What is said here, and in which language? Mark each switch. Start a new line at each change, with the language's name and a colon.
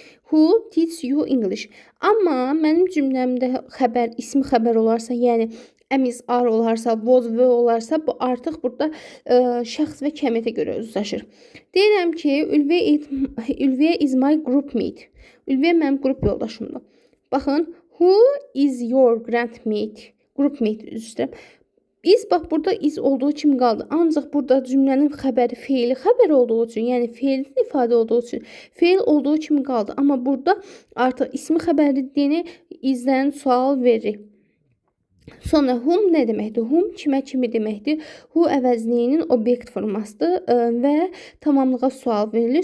English: Who teach you English?
Azerbaijani: Amma mənim cümləmdə xəbər, ismi xəbər olarsa, yəni əmiz ar olarsa, was və olarsa, bu artıq burada şəxs və kəmiyyətə görə uzlaşır. Deyirəm ki,
English: Ülviyə is my group mate.
Azerbaijani: Ülviyə mənim qrup yoldaşımdır. Baxın,
English: who is your grandmate?
Azerbaijani: Group mate üzrə. Is bax burada is olduğu kimi qaldı. Ancaq burada cümlənin xəbəri feili xəbər olduğu üçün, yəni feilin ifadə olduğu üçün feil olduğu kimi qaldı. Amma burada artıq ismi xəbərini izdən sual verir. Sonra whom nə deməkdir? Whom kimə kimi deməkdir? Who əvəzliyinin obyekt formasıdır və tamamlığa sual verilir.